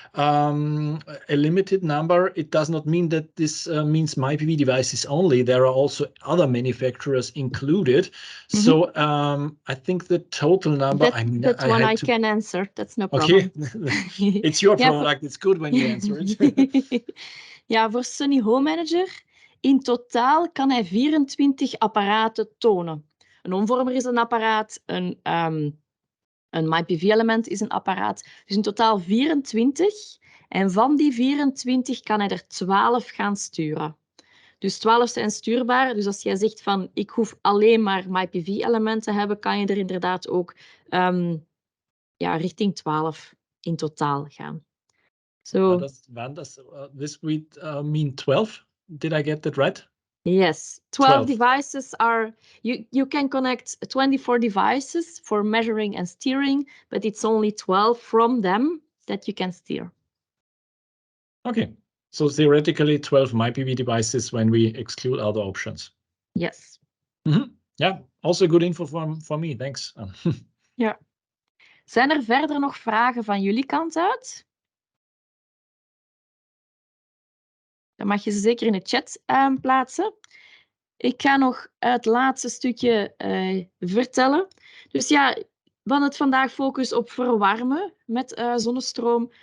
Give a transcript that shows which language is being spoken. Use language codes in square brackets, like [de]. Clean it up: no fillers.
[en] A limited number. It does not mean that this means MyPV devices only. There are also other manufacturers included. So I think the total number. That's one I can answer. That's no problem. Okay, it's your product. It's good when you answer it. [nl] Ja, voor Sunny Home Manager, in totaal kan hij 24 apparaten tonen. Een omvormer is een apparaat, een MyPV-element is een apparaat. Dus in totaal 24. En van die 24 kan hij er 12 gaan sturen. Dus 12 zijn stuurbaar. Dus als jij zegt van ik hoef alleen maar MyPV-elementen te hebben, kan je er inderdaad ook richting 12 in totaal gaan. [en] So, this would mean 12? Did I get that right? Yes, 12 devices are, you can connect 24 devices for measuring and steering, but it's only 12 from them that you can steer. Okay, so theoretically 12 MyPV devices when we exclude other options. Yes. Yeah, also good info for me, thanks. [nl] Ja. Zijn er verder nog vragen van jullie kant uit? dan mag je ze zeker in de chat plaatsen. Ik ga nog het laatste stukje vertellen. Dus ja, we hadden het vandaag focus op verwarmen met zonnestroom.